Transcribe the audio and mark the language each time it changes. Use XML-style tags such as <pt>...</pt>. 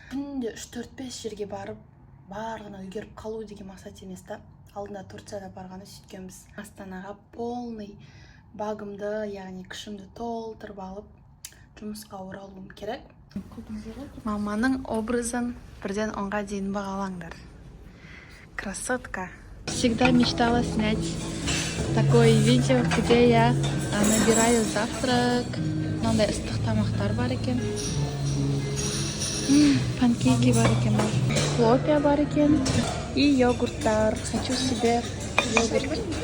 <kk>Күнде 3-4-5 жерге барып, барлығына үлгеріп қалу деген мақсат емес та. Алдында Турцияда барғаны сөйткенбіз. Астанаға</kk> <ru>полный</ru> <kk>багымды, яғни күшімді толтырып алып, жұмысқа оралуым керек. Маманың образын бірден 10-ға дейін бағалаңдар.</kk> <ru>Красотка. Всегда мечтала снять такое видео, где я набираю завтрак.</ru> <kk>Мынандай ыстық тамақтар бар екен. Панкейки бар екен. Хлопья бар екен. И йогурттар.</kk> <ru>Хочу себе йогурт.</ru>